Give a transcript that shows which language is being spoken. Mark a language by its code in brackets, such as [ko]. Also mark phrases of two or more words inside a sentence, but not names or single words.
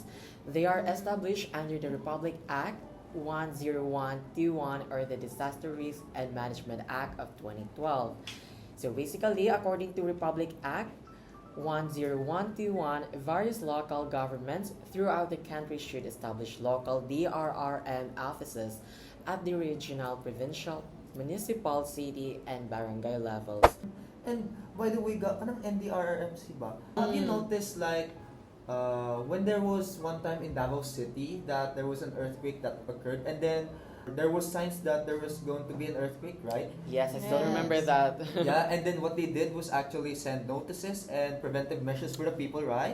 [en] They are established under the Republic Act 10121 or the Disaster Risk and Management Act of 2012. So basically, according to Republic Act 10121, various local governments throughout the country should establish local DRRM offices at the regional, provincial, municipal, city, and barangay levels. And by the way, [ceb] kanang NDRRMC ba? [en] Have you noticed like when there was one time in Davao City that there was an earthquake that occurred, and then there was signs that there was going to be an earthquake, right? Yes, I still remember that. Yeah, and then what they did was actually send notices and preventive measures for the people, right?